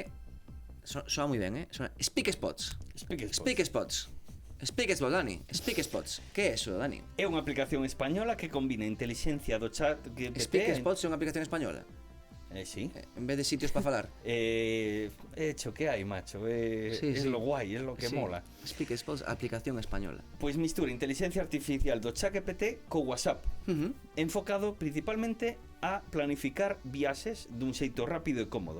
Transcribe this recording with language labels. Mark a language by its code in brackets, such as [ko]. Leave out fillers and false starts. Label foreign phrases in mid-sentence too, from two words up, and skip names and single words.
[gl] Soa moi ben, Soa... Speak Spots. Speak Spots. Speak Spots, Dani. Speak Spots. Que é eso, Dani? É unha aplicación española que combina a inteligencia do chat GPT... Speak Spots é unha aplicación española. Sí. En vez de sitios para falar. Hecho, que hai, macho? Sí, é sí. [es] lo guai, é lo que [gl] Sí. mola. Speak Spots, aplicación española. Pois mistura inteligencia artificial do chat GPT co WhatsApp, enfocado principalmente a planificar viaxes dun xeito rápido e cómodo.